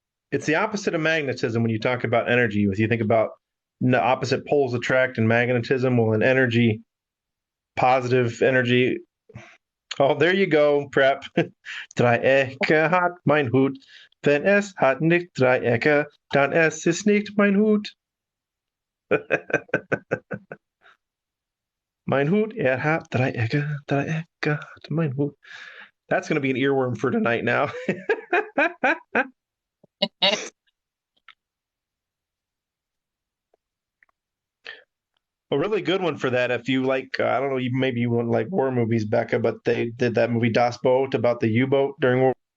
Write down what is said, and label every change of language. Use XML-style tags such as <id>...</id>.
<en>It's the opposite of magnetism when you talk about energy. If you think about the opposite poles attract and magnetism, well, in energy, positive energy. Oh, there you go, Prep.</en> <de>Dreiecke hat mein Hut. Wenn es hat nicht Dreiecke, dann es ist nicht mein Hut. Mein Hut, hat Dreiecke, Dreiecke hat mein Hut.</de> <en>That's going to be an earworm for tonight now. A really good one for that. If you like, I don't know, maybe you wouldn't like war movies, Becca, but they did that movie Das Boot about the U-boat during World.</en>